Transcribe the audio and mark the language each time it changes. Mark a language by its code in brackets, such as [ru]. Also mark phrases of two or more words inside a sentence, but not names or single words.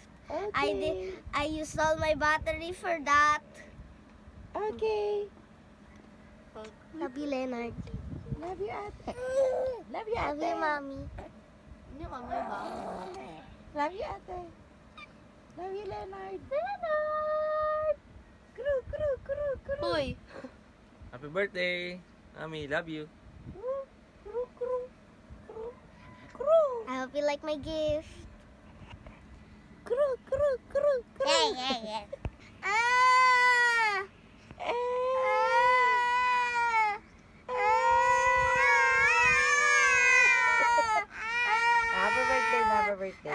[en] I used all my battery for that. Okay. Love you, Leonard. Love you, ate. Love you, Love you, Mommy. Love you, ate. Love you, Leonard. Leonard! Kru, kru, kru, kru. Hoy. Happy birthday! Mami, love you. Kru, kru, kru, kru. I hope you like my gift. Kru, kru, kru, kru. Ah! Happy birthday, happy birthday.